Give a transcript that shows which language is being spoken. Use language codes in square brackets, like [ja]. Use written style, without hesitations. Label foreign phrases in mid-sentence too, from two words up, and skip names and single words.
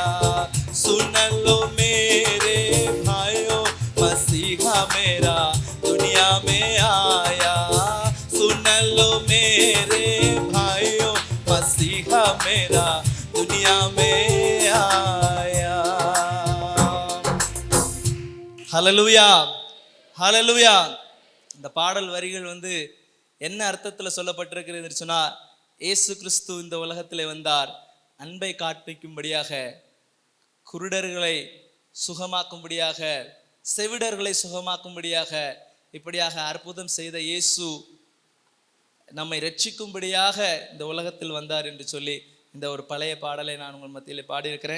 [hi] सुन लो मेरे भाइयों, मसीहा मेरा दुनिया में आया। सुन लो मेरे भाइयों, मसीहा मेरा दुनिया में आया। [ta] ஹல்லேலூயா, ஹல்லேலூயா. இந்த பாடல் வரிகள் என்ன அர்த்தத்தில் சொல்லப்பட்டிருக்கிறது சொன்னா, இயேசு கிறிஸ்து இந்த உலகத்திலே வந்தார் அன்பை காண்பிக்கும்படியாக, குருடர்களை சுகமாக்கும்படியாக, செவிடர்களை சுகமாக்கும்படியாக, இப்படியாக அற்புதம் செய்த இயேசு நம்மை ரட்சிக்கும்படியாக இந்த உலகத்தில் வந்தார் என்று சொல்லி இந்த ஒரு பழைய பாடலை நான் உங்கள் மத்தியில் பாடியிருக்கிறேன்.